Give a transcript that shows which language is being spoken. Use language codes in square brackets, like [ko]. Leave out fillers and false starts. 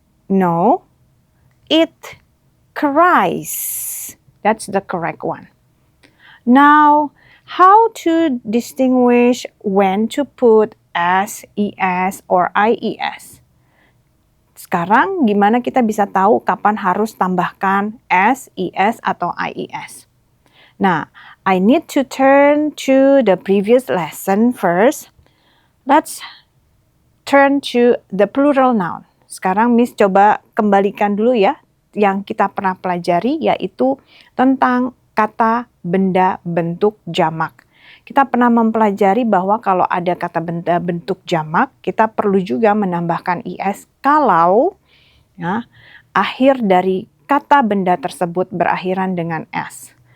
[en] No, it cries. That's the correct one. Now, how to distinguish when to put s, es, or ies? [id] Sekarang gimana kita bisa tahu kapan harus tambahkan s, es, atau ies? [en] Nah, I need to turn to the previous lesson first. Let's turn to the plural noun. [id] Sekarang Miss coba kembalikan dulu ya yang kita pernah pelajari, yaitu tentang kata benda bentuk jamak. Kita pernah mempelajari bahwa kalau ada kata benda bentuk jamak, kita perlu juga menambahkan is kalau ya, akhir dari kata benda tersebut berakhiran dengan s.